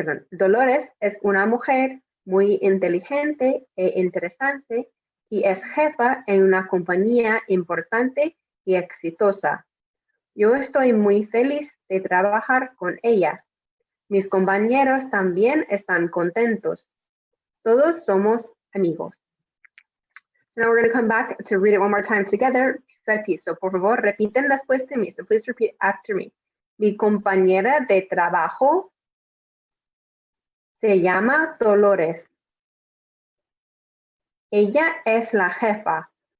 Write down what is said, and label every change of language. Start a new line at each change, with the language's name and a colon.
Spanish: Dolores es una mujer muy inteligente e interesante y es jefa en una compañía importante y exitosa. Yo estoy muy feliz de trabajar con ella. Mis compañeros también están contentos. Todos somos amigos.
English: So now we're going to come back to read it one more time together. Repeat.
Spanish: So por favor, repiten después de mí.
English: So please repeat after me.
Spanish: Mi compañera de trabajo se llama Dolores. Ella es la jefa.